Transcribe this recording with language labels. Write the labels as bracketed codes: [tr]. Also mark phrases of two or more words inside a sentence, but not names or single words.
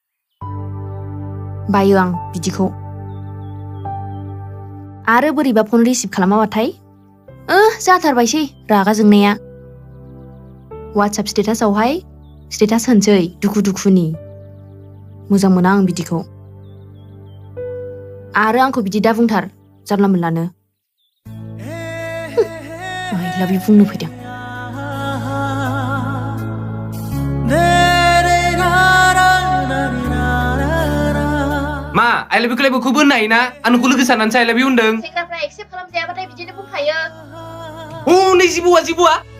[brx] बायो आं बिदिखौ आरो बोरैबा फन रिसिभ खालामाबाथाय जाथारबायसै रागा जोंनाया वाट्सएप स्टेटासावहाय स्टेटास होनसै दुखु दुखुनि मोजां मोना आं बिदिखौ आरो आंखौ बिदि दा बुंथार जानला मोनलानो [en] I love you [brx] बुंनो फैदों मा [en] I love you [brx] खौलाय बयखौबो होननो हायोना आं नोंखौ लोगो साननानैसो [en] I love you [brx] होनदों सेंग्राफ्रा एक्सेप्ट खालामजायाबाथाय बिदिनो बुंखायो नै जिबौआ